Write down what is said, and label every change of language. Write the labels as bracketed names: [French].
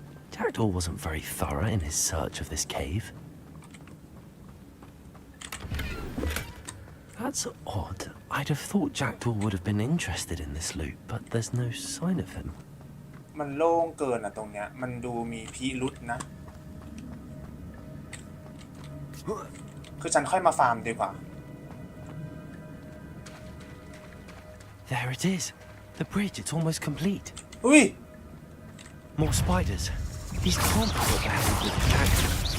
[English] Jackdaw wasn't very thorough in his search of this cave. That's odd. I'd have thought Jackdaw would have been interested in this loot, but there's no sign of him. [Thai] มันโล่งเกินอะตรงเนี้ยมันดูมีพิรุษนะคือฉันค่อยมาฟาร์มดีกว่า [English] There it is. The bridge, it's almost complete. อุ้ย More spiders. These can't be what happened with the Jackdaw.